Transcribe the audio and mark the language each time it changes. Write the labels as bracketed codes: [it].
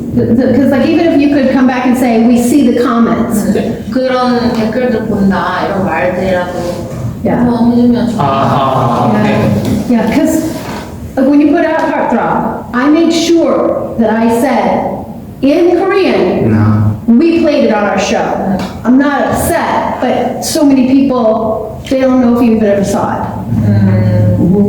[en] Because like even if you could come back and say, we see the comments. [ko] 그런 댓글들 본다 이런 말들이라도 [en] Yeah. [ko] 한번 해주면 좋겠다. [en] Yeah, because when you put out Heartthrob, I made sure that I said in Korean, we played it on our show. I'm not upset, but so many people, they don't know if you even ever saw it.